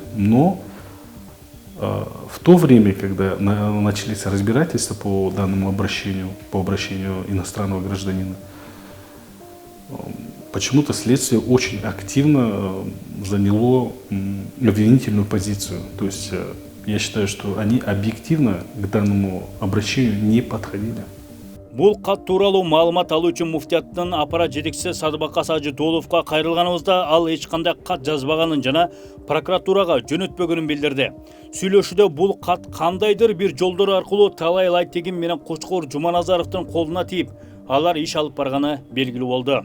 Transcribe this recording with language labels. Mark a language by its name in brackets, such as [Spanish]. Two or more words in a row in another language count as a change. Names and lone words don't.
[Russian] Но в то время, когда начались разбирательства по данному обращению, по обращению иностранного гражданина, почему-то следствие очень активно заняло обвинительную позицию. То есть я считаю, что они объективно к данному обращению не подходили. [Kyrgyz] Бул кат тууралуу маалымат алуу үчүн муфтияттын аппарат жетекчиси Садыбакас Ажытууловго кайрылганыбызда ал эч кандай кат жазбаганын жана прокуратурага жөнөтпөгөнүн билдирди. Сүйлөшүүдө бул кат кандайдыр бир жолдор аркылуу Талай Лайтегин менен Кочкор Жуманазаровдун колуна тийип, алар иш алып барганы белгилүү болду.